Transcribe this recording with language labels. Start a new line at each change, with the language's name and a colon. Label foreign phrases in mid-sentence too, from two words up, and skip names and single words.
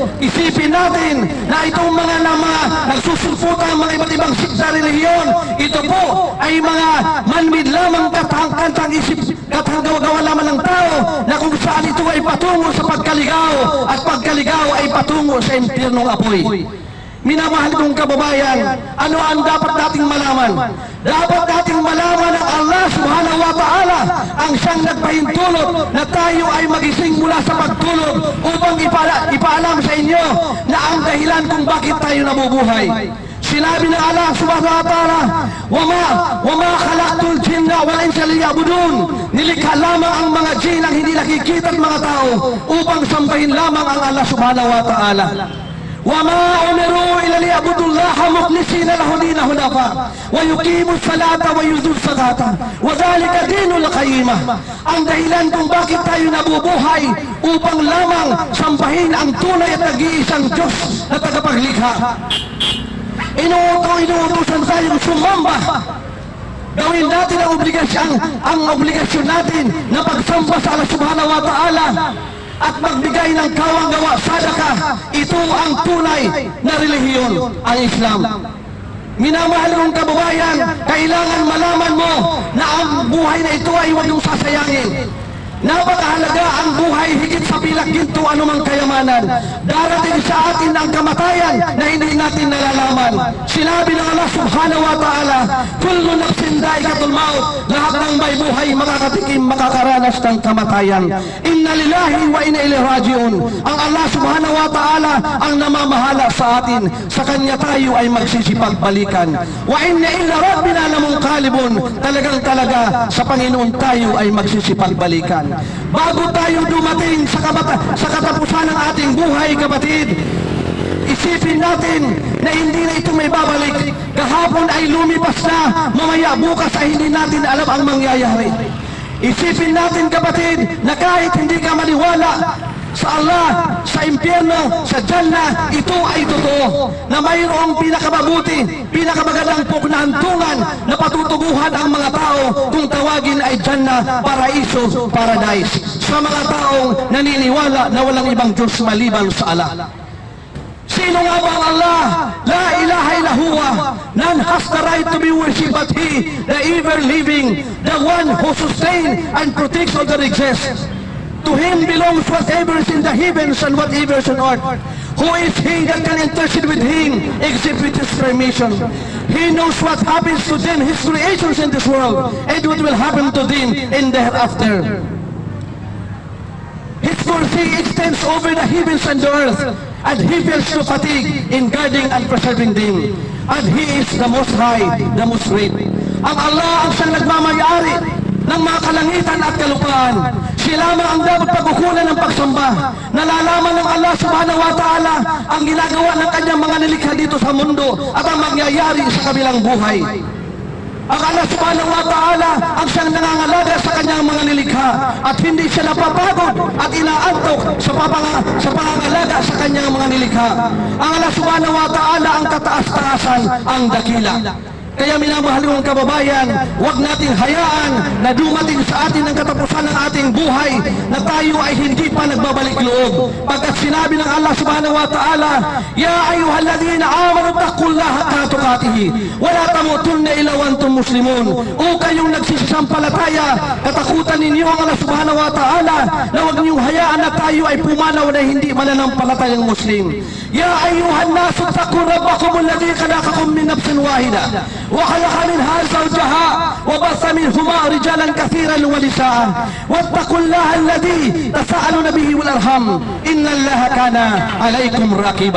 Filipino: Isipin natin na itong mga nagsusulputan ng mga iba't ibang sikta relihiyon, ito po ay mga man-made lamang katang isip, katang-gawa lamang ng tao, na kung saan ito ay patungo sa pagkaligaw, at pagkaligaw ay patungo sa impyernong apoy. Minamahal kong kababayan, ano ang dapat nating malaman? Dapat nating malaman ng
Arabic: الله سبحانه وتعالى
Filipino: ang siyang nagpahintulot na tayo ay magising mula sa pagtulog upang ipaalam sa inyo na ang dahilan kung bakit tayo nabubuhay. Sinabi ng
Arabic: الله سبحانه وتعالى وما خلقت الجن والإنس ليعبدون.
Filipino: Nilikha lamang ang mga jin ang hindi nakikita at mga tao upang sambahin lamang ang
Arabic: الله سبحانه وتعالى. وما أمروا إلا ليعبدوا الله مخلصين له دين حنفاء ويقيموا الصلاة ويؤتوا الزكاة وذلك دين القيمة.
Filipino: Ang dahilan kung bakit tayo nabubuhay upang lamang sambahin ang tunay at nag-iisang Diyos na tagapaglikha. Inuutosan tayong sumamba. Gawin natin ang obligasyon natin na pagsamba sa
Arabic: الله سبحانه وتعالى
Filipino: at magbigay ng kawang-gawa, sadaka. Ito ang tunay na relihiyon, ang Islam. Minamahal kong kababayan, kailangan malaman mo na ang buhay na ito ay huwag yung sasayangin. Napakahalaga ang buhay higit sa pilak ginto anumang kayamanan. Darating sa atin ang kamatayan na hindi natin nalalaman. Sinabi ng
Arabic: الله سبحانه وتعالى كل نفس ذائقة الموت.
Filipino: Lahat ng may buhay makakatikim, makakaranas ng kamatayan.
Arabic: إنا لله وإنا إليه راجعون.
Filipino: Ang
Arabic: الله سبحانه وتعالى
Filipino: ang namamahala sa atin. Sa Kanya tayo ay magsisipagbalikan.
Arabic: وإنا إلى ربنا لمنقلبون.
Filipino: Talagang sa Panginoon tayo ay magsisipagbalikan. Bago tayo dumating sa katapusan ng ating buhay, kapatid, isipin natin na hindi na ito may babalik. Kahapon ay lumipas na, mamaya bukas ay hindi natin alam ang mangyayari. Isipin natin, kapatid, na kahit hindi ka maniwala sa Allah, sa impyerno, sa Jannah, ito ay totoo na mayroong pinakamabuti, pinakamagandang pugnahantungan na patutuguhan ang mga tao kung tawagin ay Jannah, Paraiso, Paradise, sa mga taong naniniwala na walang ibang Diyos maliban sa Allah. Sino nga ba ang Allah?
Arabic: لا إله إلا هو.
English: None has the right to be worshipped but He, the ever living, the one who sustains and protects all that exists. To Him belongs whatever is in the heavens and whatever is on earth. Who is He that can intercede with Him except with His permission? He knows what happens to them, His creations in this world, and what will happen to them in the hereafter. His mercy extends over the heavens and the earth, and He feels no fatigue in guarding and preserving them. And He is the Most High, the Most Great.
Filipino: Ang Allah ang siyang nagmamayari ng mga kalangitan at kalupaan. Siya lamang ang dapat pagkukunan ng pagsamba. Nalalaman ng
Arabic: الله سبحانه وتعالى
Filipino: ang ginagawa ng kanyang mga nilikha dito sa mundo at ang mangyayari sa kabilang buhay. Ang
Arabic: الله سبحانه وتعالى
Filipino: ang siyang nangangalaga sa kanyang mga nilikha at hindi siya napapagod at inaantok sa pangangalaga sa kanyang mga nilikha. Ang
Arabic: الله سبحانه وتعالى
Filipino: ang kataas-taasan, ang dakila. Kaya minamahal kong kababayan, huwag nating hayaan na dumating sa atin ang katapusan ng ating buhay na tayo ay hindi pa nagbabalik loob. Pagkat sinabi ng
Arabic: الله سبحانه وتعالى يا أيها الذين آمنوا اتقوا الله حق تقاته ولا تموتن إلا وأنتم مسلمون.
Filipino: O kayong nagsisisampalataya, katakutan ninyo ang
Arabic: الله سبحانه وتعالى
Filipino: na huwag niyong hayaan na tayo ay pumanaw na hindi mananampalatayang Muslim.
Arabic: يا أيها الناس اتقوا ربكم الذي خلقكم من نفس واحدة وخلق منها زوجها وبث منهما رجالا كثيرا ونساء واتقوا الله الذي تساءلون به والارحام ان الله كان عليكم رقيبا.